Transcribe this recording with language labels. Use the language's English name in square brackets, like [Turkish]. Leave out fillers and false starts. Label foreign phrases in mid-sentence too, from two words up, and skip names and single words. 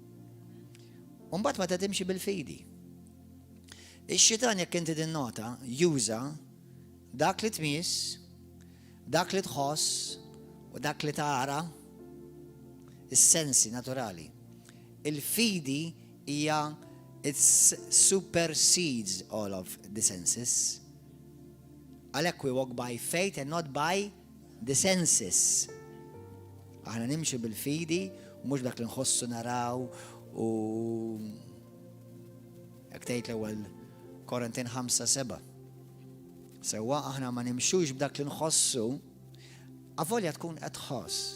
[Maltese] U mbagħad meta timxi bil-fidi. Ix-xitan jekk inti tinnota juża dak li tmiss, dak li tħoss u dak li tara, is-sensi naturali. Il-fidi hija [English] it supersedes all of the senses. Għalhekk we walk by faith and not by the senses. [Maltese] Aħna nimxu bil-fidi u mhux dak li nħossu naraw u jekk tgħid l-ewwel Korintin 5:7. Sewwa aħna ma nimxux b'dak li nħossu, avolja tkun qed tħoss.